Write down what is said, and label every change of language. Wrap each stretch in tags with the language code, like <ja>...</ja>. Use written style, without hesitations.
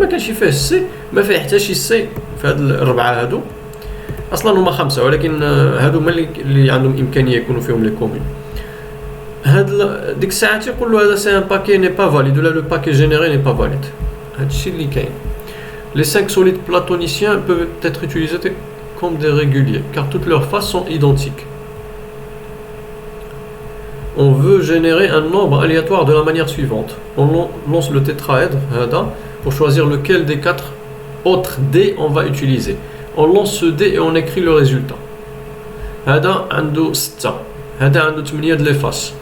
<ar>لما كانش فيه سي ما فيه حتى شي سي في هاد الربعه هادو. اصلا هما 5 ولكن هادو هما اللي عندهم امكانيه يكونوا فيهم لي كومون. هاد ديك الساعه تيقول له هذا سي ان باكي ني با فاليد ولا لو باكي جينيري ني با فاليد. هادشي اللي كاين.</ar> <fr>Les 5 solides platoniciens peuvent être utilisés comme des réguliers car toutes leurs faces sont identiques. On veut générer un nombre aléatoire de la manière suivante. On lance le tétraèdre هذا pour choisir lequel des 4 autres dés on va utiliser. On lance ce dé et on écrit le résultat.</fr> <ar>هذا عنده 6 هذا عنده 8 د لي فاس.</ar>